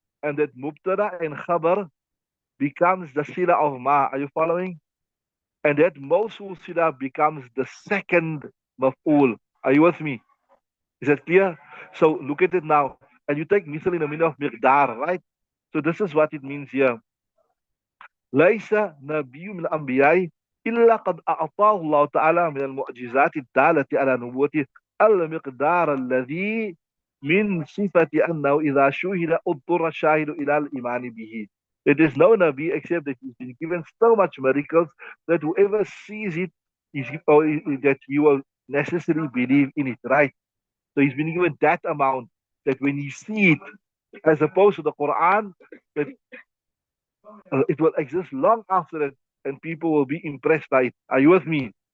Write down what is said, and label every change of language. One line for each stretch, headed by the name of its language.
English: And that mubtada and khabar becomes the sila of ma. Are you following? And that mawsul sila becomes the second maf'ul. Are you with me? Is that clear? So look at it now. And you take misal in the meaning of miqdar, right? So this is what it means here.
Arabic: ليس نبي من الأنبياء إلا قد أعطاه الله تعالى من المعجزات الدالة على نبوته المقدار الذي من صفة أنه إذا شُهِدَ اضطر الشاهد إلى الإيمان به.
English: It is no Nabi except that he's been given so much miracles that whoever sees it is, or that he will necessarily believe in it, right? So he's been given that amount that when you see it, as opposed to the Quran, that it will exist long after it, and people will be impressed by it. Are you with me?